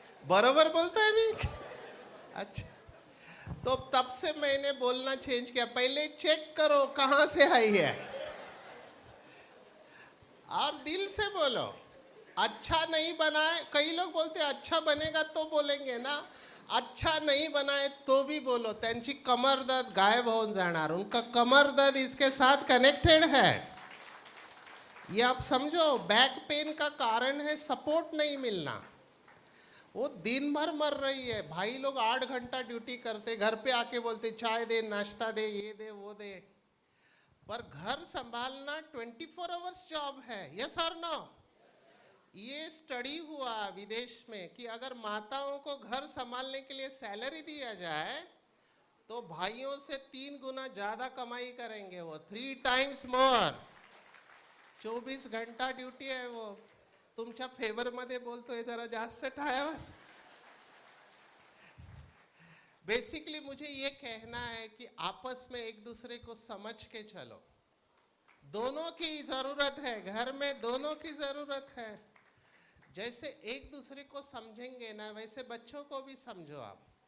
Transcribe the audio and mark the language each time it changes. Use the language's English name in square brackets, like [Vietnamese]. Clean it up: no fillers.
[Hindi] बराबर बोलता है नहीं? अच्छा, तो तब से मैंने बोलना चेंज किया, पहले चेक करो कहां से आई है, और दिल से बोलो। अच्छा नहीं बनाए, कई लोग बोलते हैं अच्छा बनेगा तो बोलेंगे ना, अच्छा नहीं बनाए तो भी बोलो। [Marathi] त्यांची कमर दर्द गायब होऊन जाणार। [Hindi] उनका कमर दर्द इसके साथ कनेक्टेड है, ये आप समझो। बैक पेन का कारण है सपोर्ट नहीं मिलना। वो दिन भर मर रही है। भाई लोग 8 घंटा ड्यूटी करते, घर पे आके बोलते चाय दे, नाश्ता दे, ये दे, वो दे। पर घर संभालना 24 आवर्स जॉब है। यस और नो? ये स्टडी हुआ विदेश में कि अगर माताओं को घर संभालने के लिए सैलरी दिया जाए तो भाइयों से 3 गुना ज्यादा कमाई करेंगे वो, 3 [English] Times more. [Hindi] 24 घंटा ड्यूटी है वो। [Marathi] तुमच्या फेवर मध्ये बोलतोय, जरा जास्त टाळ्यावाज। [Hindi] बेसिकली मुझे ये कहना है कि आपस में एक दूसरे को समझ के चलो। दोनों की जरूरत है, घर में दोनों की जरूरत है। जैसे एक दूसरे को समझेंगे ना, वैसे बच्चों को भी समझो आप।